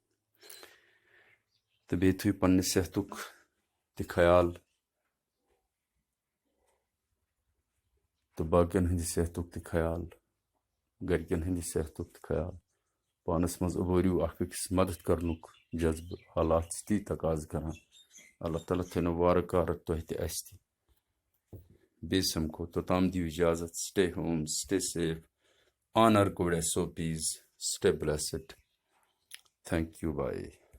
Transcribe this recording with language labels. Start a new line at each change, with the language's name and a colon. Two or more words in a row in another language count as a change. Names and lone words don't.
Kashmiri: تہٕ بیٚیہِ تھٲیِو پنٛنہِ صحتُک تہِ خیال تہٕ باقیَن ہٕنٛدِ صحتُک تہِ خیال گَرِکٮ۪ن ہٕنٛدِ صحتُک تہِ خیال پانَس منٛز اُبٲرِو اَکھ أکِس مدتھ کرنُک جذبہٕ حالات چھِ تی تقاضہٕ کران اللہ تعالیٰ تھٲینو وارٕ کارٕ تۄہہِ تہِ اَسہِ تہِ بیٚیہِ سَمکھو توٚتام دِیِو اِجازت
English: stay home stay safe honor code SOPs stay blessed thank you bye